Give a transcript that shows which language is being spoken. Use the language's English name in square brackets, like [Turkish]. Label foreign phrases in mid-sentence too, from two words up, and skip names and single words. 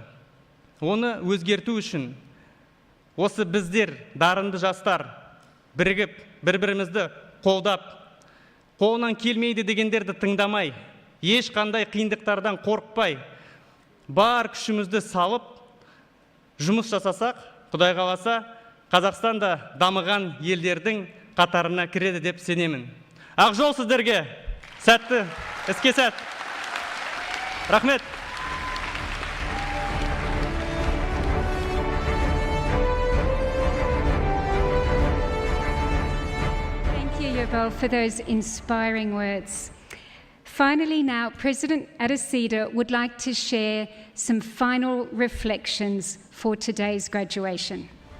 [Kazakh] Оны өзгерту үшін осы біздер, дарынды жастар, бірігіп, бір-бірімізді қолдап, қолынан келмейді дегендерді тыңдамай, ешқандай қиындықтардан қорықпай, бар күшімізді салып, жұмыс жасасақ, Құдай қаласа, Қазақстан да дамыған елдердің қатарына кіреді деп сенемін. Ақ жол сіздерге! Сәтті, іске сәт! Рахмет! [English] Thank you, Yobel, for those inspiring words. Finally now, President Adesida would like to share some final reflections for today's graduation.